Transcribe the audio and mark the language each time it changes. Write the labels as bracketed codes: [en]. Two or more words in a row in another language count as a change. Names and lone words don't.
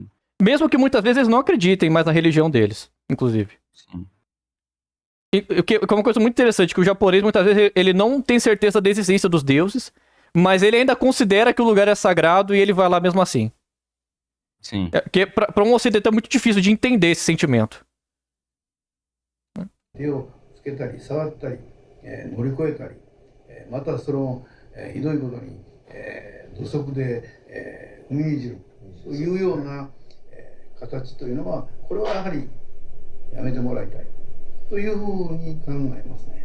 [pt] Mesmo que muitas vezes eles não acreditem mais na religião deles, inclusive. Sim. E que é uma coisa muito interessante, que o japonês muitas vezes ele não tem certeza da existência dos deuses, mas ele ainda considera que o lugar é sagrado e ele vai lá mesmo assim. Sim. Que pra um ocidental é muito difícil de entender esse sentimento. [ja] 手をつけたり触ったり、乗り越えたり、またその、ひどいことに、土足で、踏みにじるというような、形というのはこれはやはりやめてもらいたいというふうに考えますね。